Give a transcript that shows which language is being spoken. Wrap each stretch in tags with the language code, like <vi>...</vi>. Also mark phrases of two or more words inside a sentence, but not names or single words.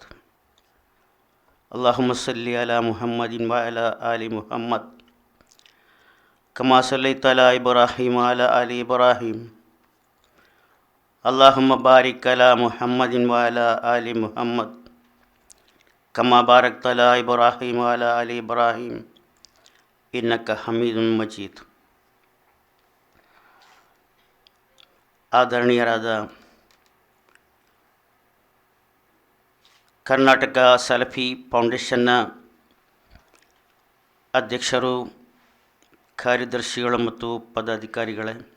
<ar>اللهم صل على محمد وعلى آل محمد كما صليت على إبراهيم وعلى آل إبراهيم. اللهم بارك على محمد وعلى آل محمد كما باركت على إبراهيم وعلى آل إبراهيم إنك حميد مجيد.</ar> <kn>ಆದರಣೀಯರಾದ ಕರ್ನಾಟಕ ಸಲಫಿ ಫೌಂಡೇಶನ್ನ ಅಧ್ಯಕ್ಷರು, ಕಾರ್ಯದರ್ಶಿಗಳು ಮತ್ತು ಪದಾಧಿಕಾರಿಗಳೇ,</kn>